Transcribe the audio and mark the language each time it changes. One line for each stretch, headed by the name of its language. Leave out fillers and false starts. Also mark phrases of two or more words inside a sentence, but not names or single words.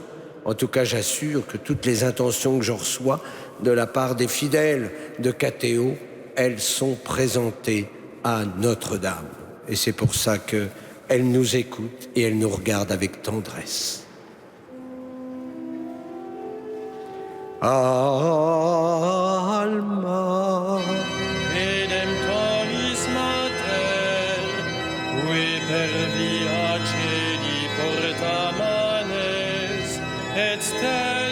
French: En tout cas, j'assure que toutes les intentions que je reçois de la part des fidèles de Cathéo, elles sont présentées à Notre-Dame. Et c'est pour ça qu'elle nous écoute et elle nous regarde avec tendresse.
Latin: Alma Redemptoris Mater, qui per via celi porta manes, et